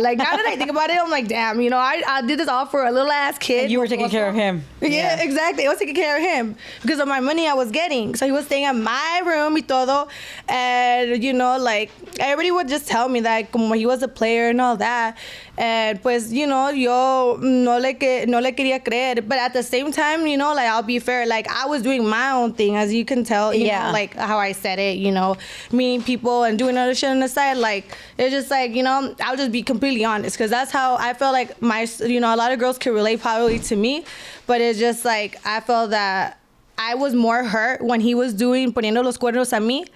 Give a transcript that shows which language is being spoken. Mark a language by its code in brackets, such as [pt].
[en] Like, now that I think about it, I'm like, damn, you know, I did this all for a little ass kid. And you were taking care of him. Yeah, exactly. I was taking care of him because of my money I was getting. So he was staying at my room [es] y todo. [en] And, you know, like, everybody would just tell me that [es] como [en] he was a player and all that. [es] And pues, [en] you know, [es] yo no le quería creer. [en] But at the same time, you know, like, I'll be fair. Like, I was doing my own thing, as you can tell. You know, like how I said it, you know, meeting people and doing other shit on the side. Like, it's just like, you know, I'll just be completely honest, because that's how I felt like you know, a lot of girls could relate probably to me. But it's just like, I felt that I was more hurt when he was [es] poniendo los cuernos a mí.